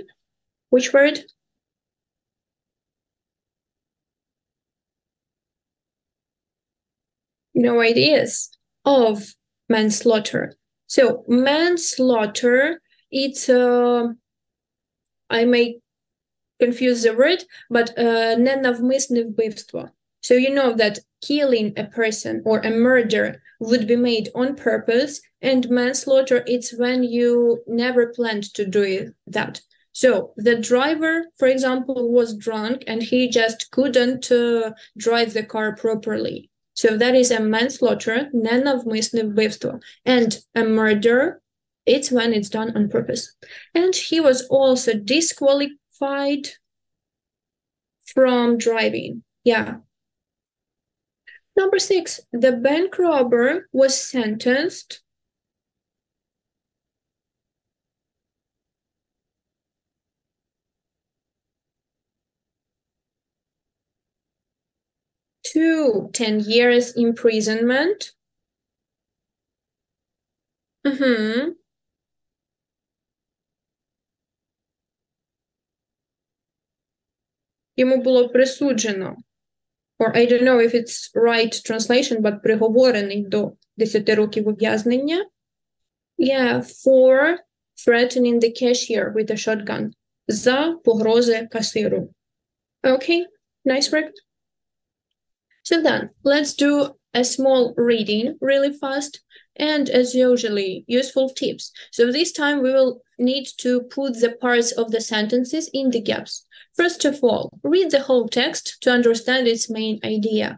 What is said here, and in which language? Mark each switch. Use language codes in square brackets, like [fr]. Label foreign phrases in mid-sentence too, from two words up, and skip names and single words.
[en] Which word? No ideas. Of manslaughter. So manslaughter, it's, I may confuse the word, but [uk] ненавмисне вбивство. [en] So you know that killing a person or a murder would be made on purpose, and manslaughter, it's when you never planned to do that. So the driver, for example, was drunk and he just couldn't drive the car properly. So that is a manslaughter, [uk] ненавмисне вбивство. [en] And a murder, it's when it's done on purpose. And he was also disqualified from driving. Yeah. Number 6, the bank robber was sentenced to 10 years imprisonment. [uk] Йому було присуджено, [en] or I don't know if it's right translation, but [uk] приговорений до 10 років ув'язнення. [en] Yeah, for threatening the cashier with a shotgun. [uk] За погрози касиру. [en] Okay, nice work. So then, let's do a small reading really fast, and as usually, useful tips. So this time we will need to put the parts of the sentences in the gaps. First of all, read the whole text to understand its main idea.